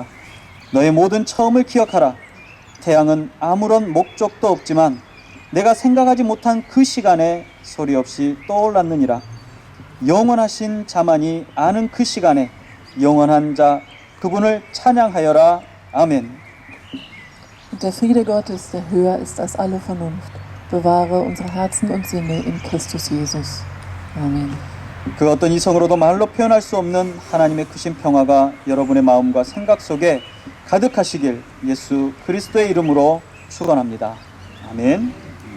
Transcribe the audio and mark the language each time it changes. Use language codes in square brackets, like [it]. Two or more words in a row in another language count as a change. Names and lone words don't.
[ko] 너의 모든 처음을 기억하라. 태양은 아무런 목적도 없지만 내가 생각하지 못한 그 시간에 소리 없이 떠올랐느니라. 영원하신 자만이 아는 그 시간에 영원한 자 그분을 찬양하여라. 아멘. [de] Und der Friede Gottes, der höher ist als alle Vernunft, bewahre unsere Herzen und Sinne in Christus Jesus. Amen. [ko] 그 어떤 이성으로도 말로 표현할 수 없는 하나님의 크신 평화가 여러분의 마음과 생각 속에 가득하시길 예수 그리스도의 이름으로 축원합니다. 아멘.